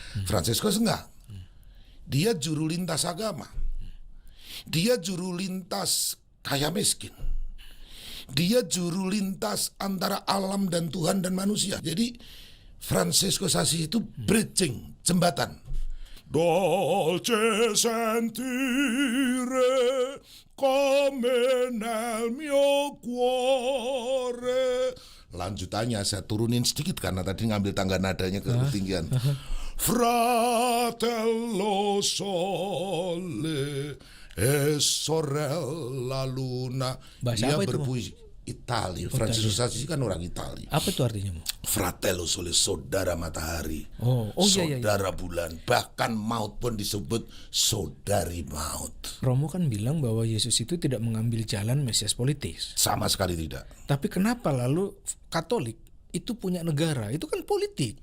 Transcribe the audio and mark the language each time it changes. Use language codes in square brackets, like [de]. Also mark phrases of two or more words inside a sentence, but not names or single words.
[id] Fransiskus enggak. Dia juru lintas agama. Dia juru lintas kaya miskin. Dia juru lintas antara alam dan Tuhan dan manusia. Jadi Fransiskus Assisi itu bridging, jembatan. [it] Dolce sentire come nel mio cuore. [id] Lanjutannya saya turunin sedikit karena tadi ngambil tangga nadanya ke ketinggian. [it] Fratello sole e sorella luna. [id] Bahasa Dia apa itu, berpuisi Itali. Fransiskus Assisi kan orang Itali. Apa itu artinya, Mo? [it] Fratello sole, [id] saudara matahari, Oh, iya. saudara bulan, bahkan maut pun disebut saudari maut. Romo kan bilang bahwa Yesus itu tidak mengambil jalan Mesias politis. Sama sekali tidak. Tapi kenapa lalu Katolik itu punya negara? Itu kan politik.